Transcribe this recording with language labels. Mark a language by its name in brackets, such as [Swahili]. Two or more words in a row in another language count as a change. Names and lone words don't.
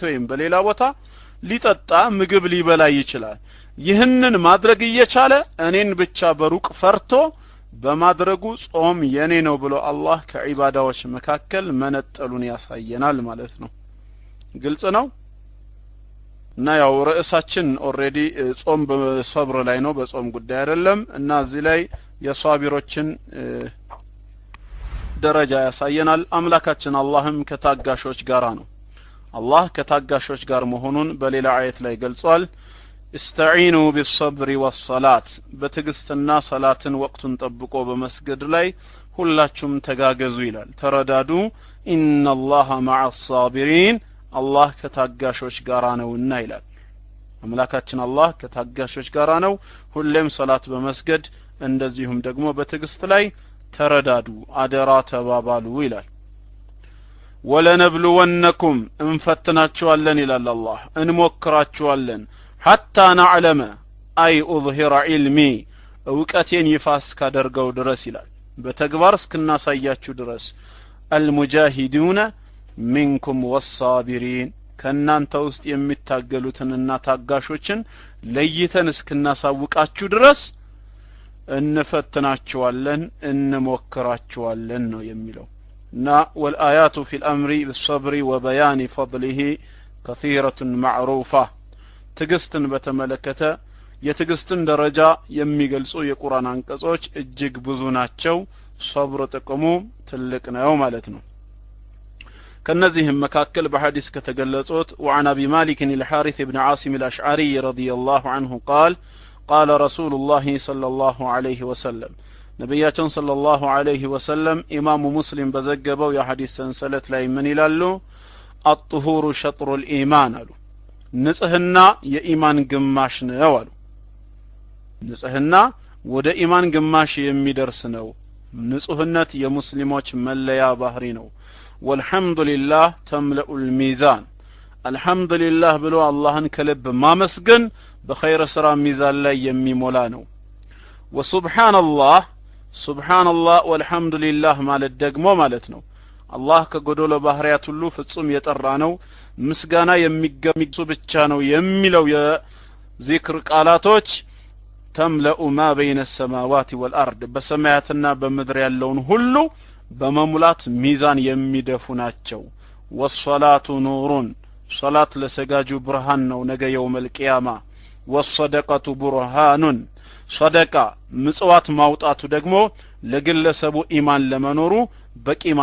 [Amharic] ወይም በሌላ ቦታ ሊጠጣ ምግብ ሊበላ ይችላል ይህንን ማድረግ እየቻለ እኔን ብቻ በሩቅ ፈርቶ በማድረጉ ጾም የኔ ነው ብሎ አላህ ከዒባዳዎች መካከል መነጠሉን ያሳየናል ማለት ነው ግልጽ ነው እና ያው ርዕሳችን ኦሬዲ ጾም በሰብር ላይ ነው በጾም ጉዳይ አይደለም እና እዚህ ላይ የሷቢሮችን ደረጃ ያሳየናል አምላካችን አላህም ከታጋሾች ጋራ ነው አላህ ከታጋሾች ጋር መሆኑን በሌላ አየት ላይ ገልጿል [Arabic] استعينوا بالصبر والصلاة [Amharic] በትግስትና ሰላትን ወቅቱን ጠብቆ በመስገድ ላይ ሁላችሁም ተጋገዙ ይላል ተረዳዱ [Arabic] ان الله مع الصابرين [Amharic] አላህ ከታጋሾች ጋራ ነውና ይላል አምላካችን አላህ ከታጋሾች ጋራ ነው ሁሌም ሰላት በመስገድ እንደዚሁም ደግሞ በትግስት ላይ ተረዳዱ አደራ ተባባሉ ይላል ወለነብሉወነኩም እንፈትናችኋለን ይላል አላህ እንሞክራችኋለን [Arabic] حتى نعلم اي اظهر علمي [Amharic] እውቀቴን ይፋ እስካደርገው ድረስ ይላል በተግባር እስክናሳያችሁ ድረስ [Arabic] المجاهدون منكم والصابرين [Amharic] ከናንተ ውስጥ የሚታገሉትንና ታጋሾችን ለይተን እስክናሳውቃችሁ ድረስ እንፈትናችኋለን እንሞክራችኋለን ነው የሚለው እና [Arabic] والآيات في الأمر بالصبر وبيان فضله كثيرة معروفة [Amharic] ትግስትን በተመለከተ የትግስትን ደረጃ የሚገልጹ የቁርአን አንቀጾች እጅግ ብዙ ናቸው ሶብር ጥቅሙ ትልቅ ነው ማለት ነው ከነዚህም መካከል በሐዲስ ከተገለጹት [Arabic] وعن ابي مالك الحارث بن عاصم الاشعري رضي الله عنه قال قال رسول الله صلى الله عليه وسلم [Amharic] ነብያችን [Arabic] صلى الله عليه وسلم [Amharic] ኢማሙ ሙስሊም በዘገበው የሐዲስ ሰንሰለት ላይ ምን ይላሉ [Arabic] الطهور شطر الايمان [Amharic] አሉ ንጽህና የኢማን ግማሽ ነው አሉ ንጽህና ወደ ኢማን ግማሽ የሚደርስ ነው ንጹህነት የሙስሊሞች መለያ ባህሪ ነው [Arabic] والحمد لله تملأ الميزان [Amharic] አልሐምዱሊላህ ብሎ አላህን ከልብ ማመስገን በኸይር ስራ ሚዛን ላይ የሚሞላ ነው [Arabic] وسبحان الله سبحان الله والحمد لله [Amharic] ማለት ደግሞ ማለት ነው አላህ ከጎዶሎ ባህሪያት ሁሉ ፍጹም የጠራ ነው ምስጋና የሚገሚሱ ብቻ ነው የሚለው የዚክር ቃላቶች [Arabic] تملآن ما بين السماوات والارض [Amharic] በሰማያትና በምድር ያለውን ሁሉ በመሙላት ሚዛን የሚደፉ ናቸው [Arabic] والصلاة نور [Amharic] ሶላት ለሰጋጁ ብርሃን ነው ነገ [Arabic] يوم القيامة والصدقة برهان [Amharic] ሰደቃ ምጽዋት ማውጣቱ ደግሞ ለግለሰቡ ኢማን ለመኖሩ በቂ